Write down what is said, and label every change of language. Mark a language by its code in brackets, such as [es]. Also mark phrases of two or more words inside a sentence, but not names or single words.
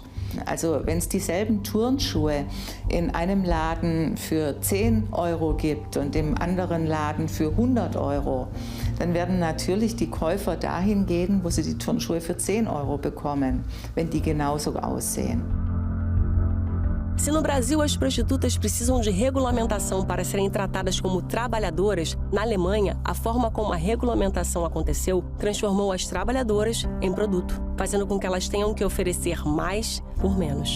[de] Also wenn es dieselben Turnschuhe in einem Laden für 10 € gibt und im anderen Laden für 100 €, dann werden natürlich die Käufer dahin gehen, wo sie die Turnschuhe für 10 € bekommen, wenn die genauso aussehen. [pt] Se no Brasil as prostitutas precisam de regulamentação para serem tratadas como trabalhadoras, na Alemanha, a forma como a regulamentação aconteceu transformou as trabalhadoras em produto, fazendo com que elas tenham que oferecer mais por menos.